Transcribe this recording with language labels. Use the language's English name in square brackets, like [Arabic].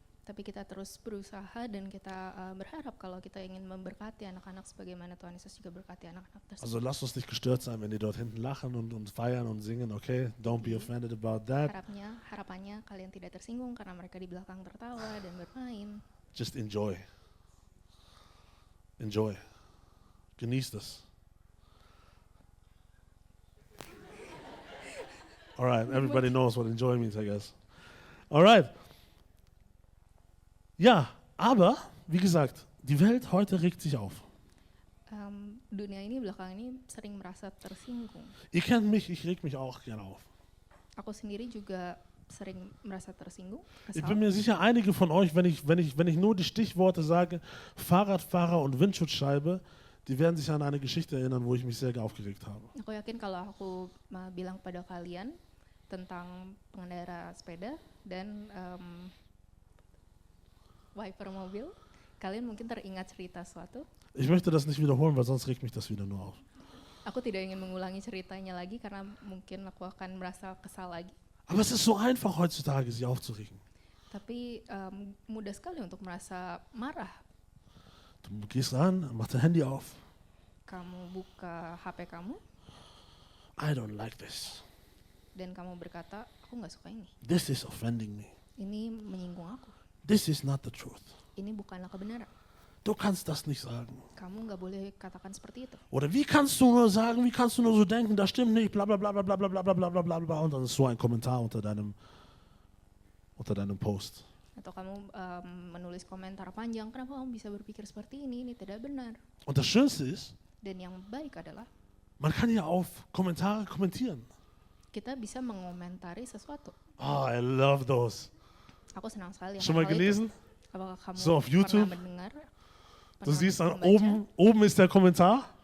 [Indonesian] Tapi kita terus berusaha dan kita berharap kalau kita ingin memberkati anak-anak sebagaimana Tuhan Yesus juga berkati anak-anak tersebut. [German] Also lasst uns nicht gestört sein, wenn die dort hinten lachen und feiern und singen, okay? [English] Don't be offended about that. [Indonesian] Harapannya kalian tidak tersinggung karena mereka di belakang tertawa dan bermain. [English] Just enjoy. Enjoy. [German] Genießt es. [English] All right, everybody knows what enjoy means, I guess. All right. [German] Ja, aber, wie gesagt, die Welt heute regt sich auf. [Indonesian] Dunia ini belakangan ini sering merasa tersinggung. [German] Ihr kennt mich, ich reg mich auch gerne auf. [Indonesian] Aku sendiri juga sering merasa tersinggung, [German] Ich [Indonesian] kesal. [German] bin mir sicher, einige von euch, wenn ich nur die Stichworte sage, Fahrradfahrer und Windschutzscheibe, die werden sich an eine Geschichte erinnern, wo ich mich sehr aufgeregt habe. [Indonesian] Aku yakin kalau aku bilang pada kalian tentang pengendara sepeda dan wiper mobil, kalian mungkin teringat cerita suatu. [German] Ich möchte das nicht wiederholen, weil sonst regt mich das wieder nur auf. [Indonesian] Aku tidak ingin mengulangi ceritanya lagi karena mungkin aku akan merasa kesal lagi. [German] Aber es ist so einfach heutzutage, sich aufzuregen. [Indonesian] Tapi mudah sekali untuk merasa marah. [German] Du gehst ran, mach dein Handy auf. [Indonesian] Kamu buka HP kamu [English] I don't like this. [Indonesian] dan kamu berkata, aku nggak suka ini. [English] This is offending me. [Indonesian] Ini menyinggung aku. [English] This is not the truth. [Indonesian] Ini bukanlah kebenaran. [German] Du kannst das nicht sagen. [Indonesian] Kamu nggak boleh katakan seperti itu. [German] Oder wie kannst du nur sagen, wie kannst du nur so denken, das stimmt nicht, bla bla bla bla bla bla bla bla bla bla bla bla. Und dann ist so ein Kommentar unter deinem Post. [Indonesian] Atau kamu menulis komentar panjang, kenapa kamu bisa berpikir seperti ini tidak benar. [German] Und das Schönste ist, [Indonesian] Dan yang baik adalah, [German] man kann ja auf Kommentare kommentieren. [Indonesian] kita bisa mengomentari sesuatu. [English] Oh, I love those. [Indonesian] Aku senang sekali. [German] Schon mal [Indonesian] hal itu. [German] gelesen? [Indonesian] Apakah kamu [German] So, auf YouTube? [Indonesian] pernah mendengar? [German] Du [Indonesian] Pernah [German] siehst dann [Indonesian] membaca? [German] oben ist der Kommentar.